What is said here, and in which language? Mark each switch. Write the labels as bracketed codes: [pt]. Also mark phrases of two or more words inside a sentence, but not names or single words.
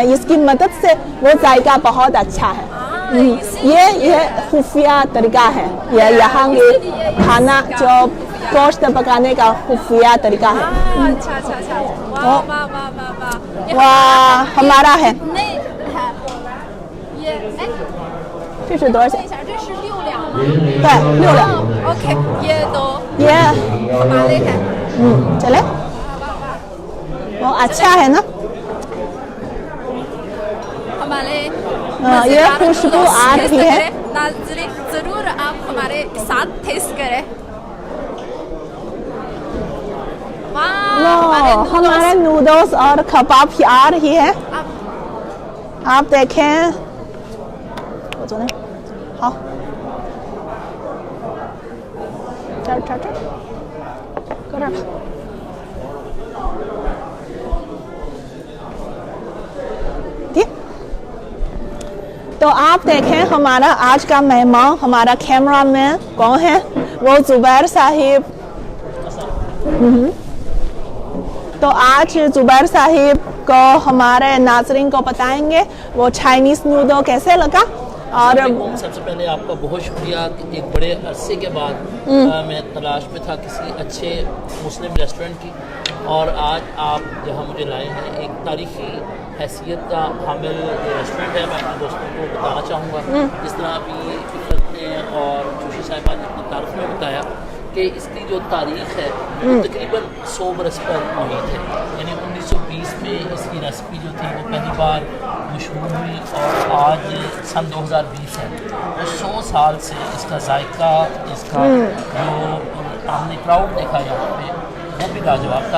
[ur] اس کی مدد سے وہ ذائقہ بہت اچھا ہے. یہ خفیہ طریقہ ہے, یہ یہاں کے کھانا جو گوشت پکانے کا خفیہ طریقہ ہے. اچھا اچھا اچھا, واہ واہ واہ واہ واہ, ہمارا ہے. [zh] 这是多少钱？这是6两吗？对，6两。 [ur] OK، یہ تو یہ ہمارے ہیں. چلے، وہ اچھا ہے نا. ہمارے یہ خوشبو آ رہی ہے. ناظرین ضرور آپ ہمارے ساتھ ٹیسٹ کریں. ہمارے نوڈلز اور کباب بھی آ رہی ہے. آپ دیکھیں, [zh] 好，这儿，搁这儿吧。 [ur] تو آپ دیکھیں ہمارا آج کا مہمان، ہمارا کیمرہ مین کون ہے، وہ زبیر صاحب. تو آج زبیر صاحب کو ہمارے ناظرین کو بتائیں گے وہ [en] Chinese noodle [ur] کیسے لگا. اور سب سے پہلے آپ کا بہت شکریہ کہ ایک بڑے عرصے کے بعد میں تلاش میں تھا کسی اچھے [en] Muslim restaurant [ur] کی، اور آج آپ جہاں مجھے لائے ہیں ایک تاریخی حیثیت کا حامل ریسٹورنٹ ہے. میں اپنے دوستوں کو بتانا چاہوں گا، جس طرح ابھی عفرت نے اور جوشی صاحبہ نے اپنی تعریف میں بتایا کہ کہ اس کی جو تاریخ ہے وہ تقریباً 100 برس پر محیط ہے. یعنی 1920 میں اس کی ریسپی جو تھی وہ پہلی بار مشہور ہوئی اور آج سن 2020 ہے. تو 100 سال سے اس کا ذائقہ, اس کا جو ہم نے کراؤڈ دیکھا یہاں پہ وہ بھی لاجواب تھا.